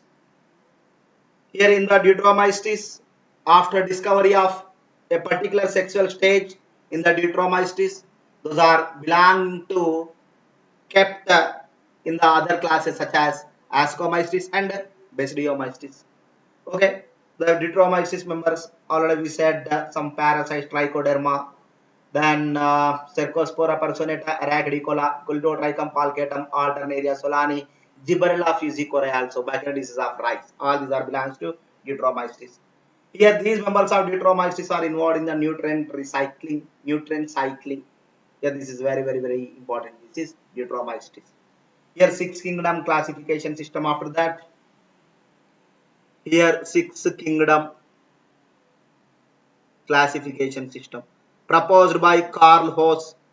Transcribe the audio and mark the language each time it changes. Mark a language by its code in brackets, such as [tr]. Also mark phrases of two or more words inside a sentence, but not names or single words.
[en] Here in the deuteromycetes, after discovery of a particular sexual stage in the deuteromycetes, those are belong to kept in the other classes such as ascomycetes and basidiomycetes. Okay, the deuteromycetes members already we said some parasites trichoderma, then Cercospora personata, Arachidicola, Cultotrichum palcatum, Alternaria solani, Gibberella fusicorea also, bacterial disease of rice. All these are belongs to deuteromycetes. Here these members of deuteromycetes are involved in the nutrient recycling, nutrient cycling. Here this is very important. This is deuteromycetes. Here six kingdom classification system. After that, here six kingdom classification system proposed by Carl Hoss.